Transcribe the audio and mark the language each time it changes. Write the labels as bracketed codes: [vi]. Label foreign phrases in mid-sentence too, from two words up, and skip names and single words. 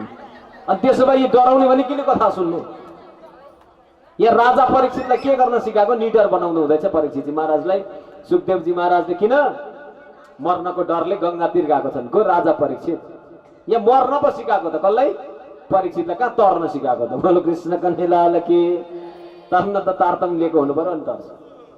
[ne] अनि त्यसो भए यो डराउने भने किन कथा सुन्नु? यहाँ राजा परीक्षितलाई के गर्न सिकाएको? निडर बनाउनु हुँदैछ परीक्षितजी महाराजलाई। सुखदेवजी महाराजले किन मर्नको डरले गंगातिर गएको छन्? को राजा परीक्षित। यहाँ मर्न पो सिकाएको त कसलाई? परीक्षितलाई। कहाँ तर्न सिकाएको त? [hi] बोलो कृष्ण कन्हैया लाल की। [ne] तर्न त तारतम लिएको हुनु पर्यो नि त।